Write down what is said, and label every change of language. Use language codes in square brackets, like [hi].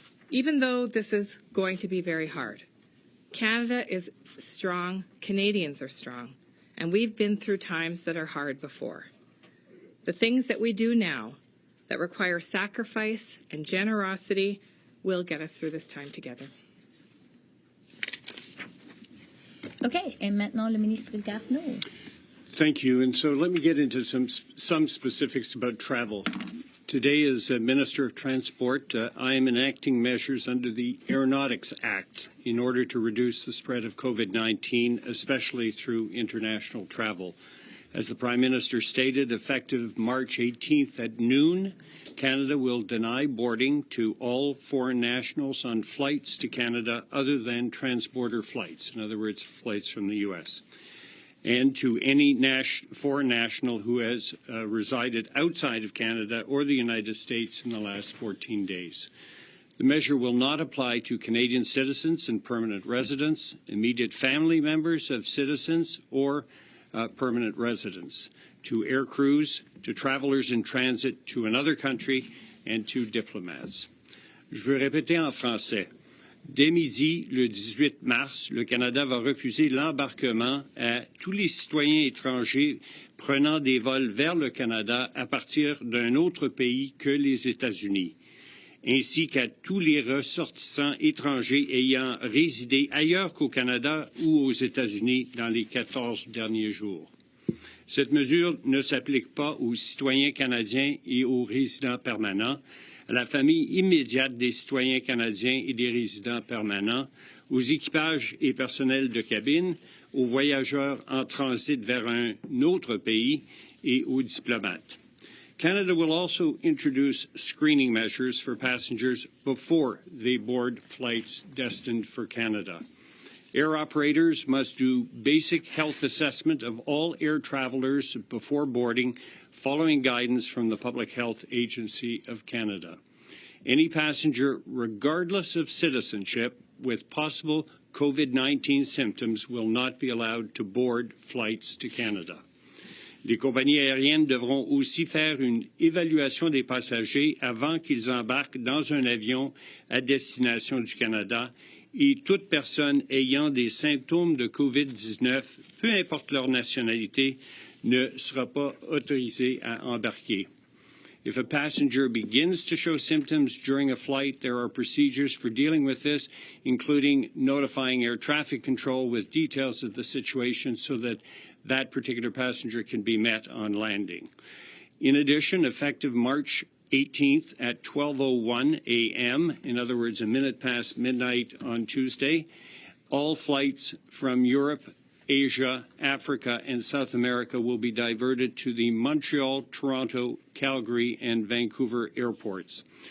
[en] Even though this is going to be very hard, Canada is strong, Canadians are strong, and we've been through times that are hard before. The things that we do now that require sacrifice and generosity will get us through this time together. [fr] Okay, et maintenant le ministre Garneau. [en] Thank you. And so let me get into some specifics about travel. Today, as Minister of Transport, I am enacting measures under the Aeronautics Act in order to reduce the spread of COVID-19, especially through international travel. As the Prime Minister stated, effective March 18th at noon, Canada will deny boarding to all foreign nationals on flights to Canada other than transborder flights, in other words, flights from the U.S. and to any foreign national who has resided outside of Canada or the United States in the last 14 days. The measure will not apply to Canadian citizens and permanent residents, immediate family members of citizens or permanent residents, to air crews, to travelers in transit to another country, and to diplomats. [fr] Je veux répéter en français. Dès midi, le 18 mars, le Canada va refuser l'embarquement à tous les citoyens étrangers prenant des vols vers le Canada à partir d'un autre pays que les États-Unis, ainsi qu'à tous les ressortissants étrangers ayant résidé ailleurs qu'au Canada ou aux États-Unis dans les 14 derniers jours. Cette mesure ne s'applique pas aux citoyens canadiens et aux résidents permanents, à la famille immédiate des citoyens canadiens et des résidents permanents, aux équipages et personnels de cabine, aux voyageurs en transit vers un autre pays et aux diplomates. [en] Canada will also introduce screening measures for passengers before they board flights destined for Canada. Air operators must do basic health assessment of all air travelers before boarding, following guidance from the Public Health Agency of Canada. Any passenger, regardless of citizenship, with possible COVID-19 symptoms will not be allowed to board flights to Canada. [fr] Les compagnies aériennes devront aussi faire une évaluation des passagers avant qu'ils embarquent dans un avion à destination du Canada et toute personne ayant des symptômes de COVID-19, peu importe leur nationalité, ne sera pas autorisée à embarquer. [en] If a passenger begins to show symptoms during a flight, there are procedures for dealing with this, including notifying air traffic control with details of the situation so that that particular passenger can be met on landing. In addition, effective March 18th at 12:01 a.m., in other words, a minute past midnight on Tuesday, all flights from Europe, Asia, Africa, and South America will be diverted to the Montreal, Toronto, Calgary, and Vancouver airports.